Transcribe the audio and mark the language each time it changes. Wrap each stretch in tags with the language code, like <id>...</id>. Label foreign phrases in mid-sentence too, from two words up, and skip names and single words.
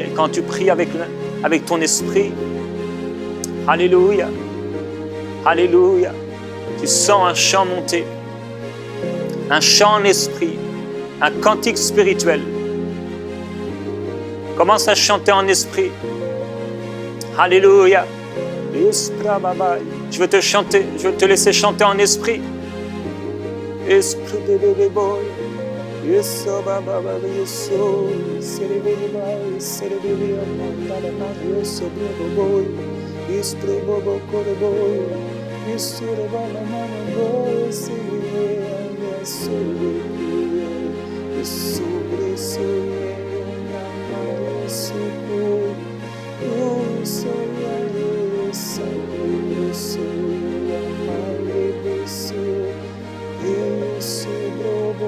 <fr>Et quand tu pries avec ton esprit, Alléluia, Alléluia, tu sens un chant monter, un chant en esprit, un cantique spirituel. Commence à chanter en esprit. Alléluia. Je veux te laisser chanter en esprit. Esprit de bébé boy. Yeso baba baba yeso. Sere bébé boy. Sere bébé amanda ma yeso bébé boy. Esprit bobo kore boy. Yeso baba mama boy. Sere yeso bébé. Yeso yeso mama yeso boy. Yeso yeso yeso mama yeso. Yeso bobo.</fr>